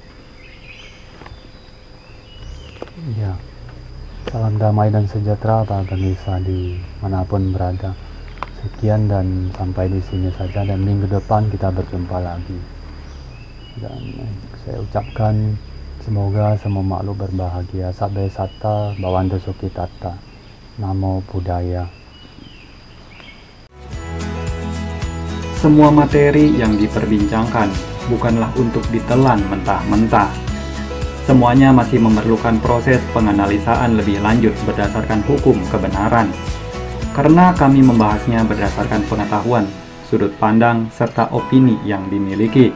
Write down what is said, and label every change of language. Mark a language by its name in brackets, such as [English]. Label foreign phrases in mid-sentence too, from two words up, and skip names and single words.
[Indonesian] Ya. Salam damai dan sejahtera bagi kita di manapun berada. Sekian dan sampai di sini saja, dan minggu depan kita berjumpa lagi. Dan saya ucapkan semoga semua makhluk berbahagia. [Pali] Sabbe satta bhavantu sukhitatta. Namo Buddhaya. [Indonesian] Semua materi yang diperbincangkan bukanlah untuk ditelan mentah-mentah. Semuanya masih memerlukan proses penganalisaan lebih lanjut berdasarkan hukum kebenaran. Karena kami membahasnya berdasarkan pengetahuan, sudut pandang, serta opini yang dimiliki.